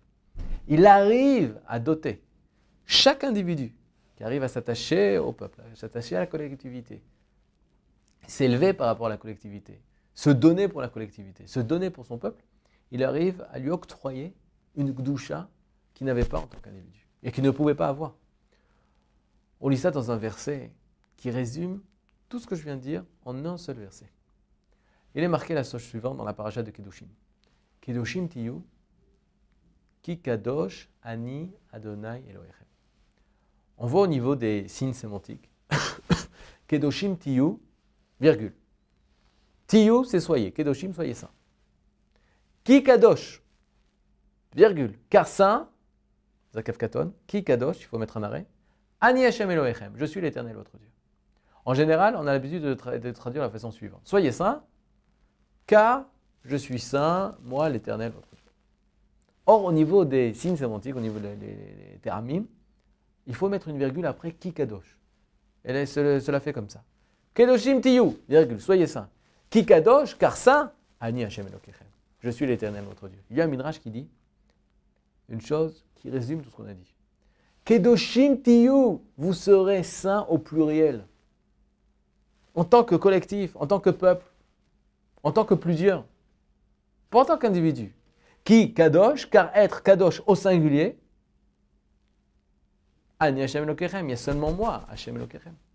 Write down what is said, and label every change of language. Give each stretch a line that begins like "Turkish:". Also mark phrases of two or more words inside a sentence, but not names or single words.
French: Il arrive à doter chaque individu qui arrive à s'attacher au peuple, à s'attacher à la collectivité, s'élever par rapport à la collectivité, se donner pour la collectivité, se donner pour son peuple, il arrive à lui octroyer une Kedusha qu'il n'avait pas en tant qu'individu et qu'il ne pouvait pas avoir. On lit ça dans un verset qui résume tout ce que je viens de dire en un seul verset. Il est marqué la chose suivante dans la paracha de Kedoshim.
Hebrew: קדושים תהיו כי קדוש אני אדני אלהיכם.
French: On voit au niveau des signes sémantiques.
Hebrew: קדושים תהיו,
French: virgule. Tiyu, c'est soyez. Kedoshim, soyez saints.
Hebrew: כי קדוש,
French: virgule. Car saint,
Hebrew: זקף קטן, כי קדוש,
French: il faut mettre un arrêt.
Hebrew: אני השם אלהיכם,
French: je suis l'Éternel votre Dieu. En général, on a l'habitude de traduire de la façon suivante. Soyez saints, car je suis saint, moi l'Éternel votre Dieu. Or, au niveau des signes sémantiques, au niveau des teramim, il faut mettre une virgule après
Hebrew: כי קדוש.
French: Et cela fait comme ça.
Hebrew: קדושים תהיו,
French: virgule, soyez saints.
Hebrew: כי קדוש,
French: car saint,
Hebrew: אני השם אלקיכם.
French: Je suis l'Éternel votre Dieu. Il y a un midrash qui dit une chose qui résume tout ce qu'on a dit.
Hebrew: קדושים תהיו,
French: vous serez saints au pluriel. En tant que collectif, en tant que peuple, en tant que plusieurs, pas en tant qu'individu. Qui kadosh, car être kadosh au singulier,
Hebrew: אני השם אלקיכם,
French: il y a seulement moi,
Hebrew: השם אלקיכם.